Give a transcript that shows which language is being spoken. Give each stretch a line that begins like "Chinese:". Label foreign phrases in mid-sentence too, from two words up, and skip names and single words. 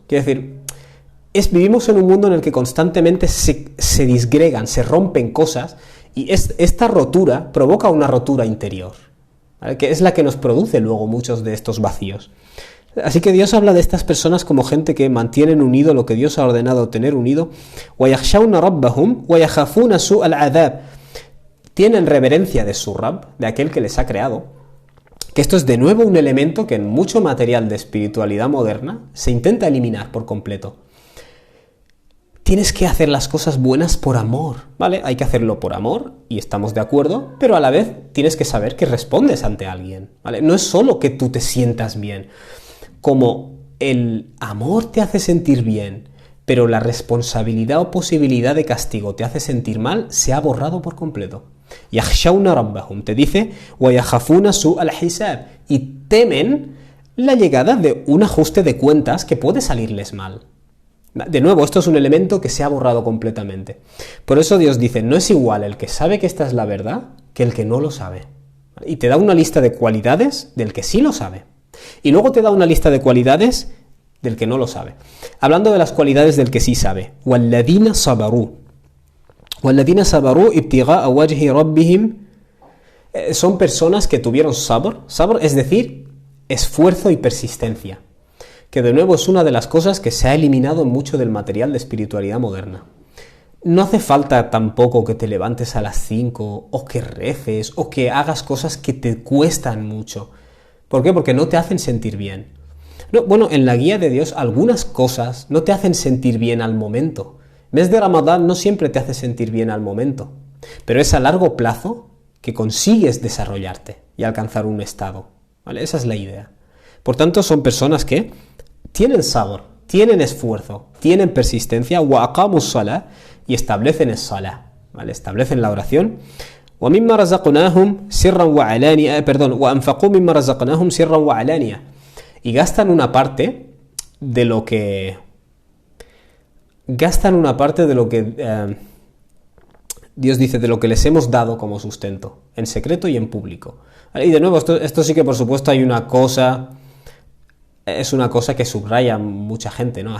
Spanish: Quiero decir, vivimos en un mundo en el que constantemente se disgregan, se rompen cosas, y esta rotura provoca una rotura interior, ¿vale? Que es la que nos produce luego muchos de estos vacíos. Así que Dios habla de estas personas como gente que mantienen unido lo que Dios ha ordenado tener unido.
Arabic: وَيَخْشَوْنَ رَبَّهُمْ وَيَخَافُونَ سُوءَ الْعَذَابِ.
Spanish: Tienen reverencia de su Rabb, de aquel que les ha creado. Que esto es de nuevo un elemento que en mucho material de espiritualidad moderna se intenta eliminar por completo. Tienes que hacer las cosas buenas por amor, ¿vale? Hay que hacerlo por amor, y estamos de acuerdo, pero a la vez tienes que saber que respondes ante alguien, ¿vale? No es solo que tú te sientas bien. Como el amor te hace sentir bien, pero la responsabilidad o posibilidad de castigo te hace sentir mal, se ha borrado por completo.
Arabic: يخشون ربهم,
Spanish: te dice,
Arabic: ويخافون سوء الحساب,
Spanish: y temen la llegada de un ajuste de cuentas que puede salirles mal. De nuevo, esto es un elemento que se ha borrado completamente. Por eso Dios dice, no es igual el que sabe que esta es la verdad que el que no lo sabe. Y te da una lista de cualidades del que sí lo sabe. Y luego te da una lista de cualidades del que no lo sabe. Hablando de las cualidades del que sí sabe.
Arabic: وَالَّذِينَ صَبَرُوا وَالَّذِينَ صَبَرُوا ابْتِغَاءَ وَجْهِ رَبِّهِمْ.
Spanish: Son personas que tuvieron sabr, es decir, esfuerzo y persistencia. Que de nuevo es una de las cosas que se ha eliminado en mucho del material de espiritualidad moderna. No hace falta tampoco que te levantes a las 5 o que reces o que hagas cosas que te cuestan mucho. ¿Por qué? Porque no te hacen sentir bien. No, bueno, en la guía de Dios algunas cosas no te hacen sentir bien al momento. Mes de Ramadán no siempre te hace sentir bien al momento, pero es a largo plazo que consigues desarrollarte y alcanzar un estado, ¿vale? Esa es la idea. Por tanto, son personas que tienen sabor, tienen esfuerzo, tienen persistencia,
Arabic: وأقاموا الصلاة,
Spanish: y establecen el salah, ¿vale? Establecen la oración.
Arabic: وَمِمَّا رَزَقْنَاهُمْ سِرًّا وَعَلَانِيَةً وَأَنْفَقُوا مِمَّا رَزَقْنَاهُمْ سِرًّا وَعَلَانِيَةً.
Spanish: Y gastan una parte de lo que Dios dice, de lo que les hemos dado como sustento, en secreto y en público. ¿Vale? Y de nuevo, esto sí que por supuesto es una cosa que subraya mucha gente, ¿no?